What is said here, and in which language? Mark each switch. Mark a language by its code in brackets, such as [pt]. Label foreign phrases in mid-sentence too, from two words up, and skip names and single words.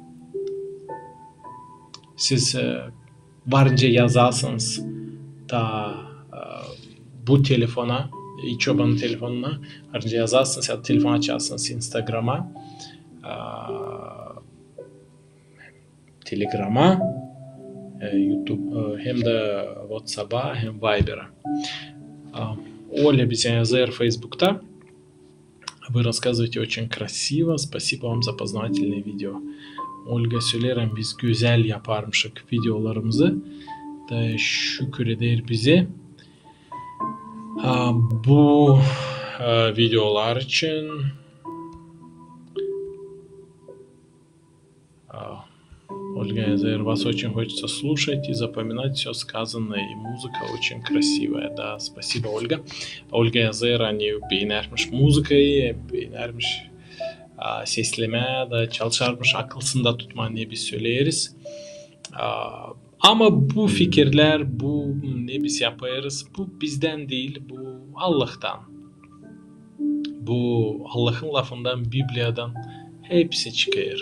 [gag] Siz varınca yazarsınız da bu telefona, İçoban'ın telefonuna varınca yazarsınız ya da telefon açarsınız Instagram'a, Telegram'a, YouTube hem de WhatsApp'a hem Viber'a. [ru] Оля Безязер в Фейсбукта. Вы рассказываете очень красиво. Спасибо вам за познавательное видео. [gag] Olga söylerim biz güzel yaparmışık videolarımızı. Da şükür eder bize. Bu videolar için [ru] Ольга Язер, вас очень хочется слушать и запоминать все сказанное, и музыка очень красивая. Да, спасибо, [gag] Ольга. Ольga Язер, они beğenirmiş muzikayı, beğenirmiş sesleme de çalışarmış, akılsında tutma diye biz söyleriz. Ama bu fikirler, bu ne biz yaparız, bu bizden değil, bu Allah'tan. Bu Allah'ın lafından, Biblia'dan hepsi çıkıyor.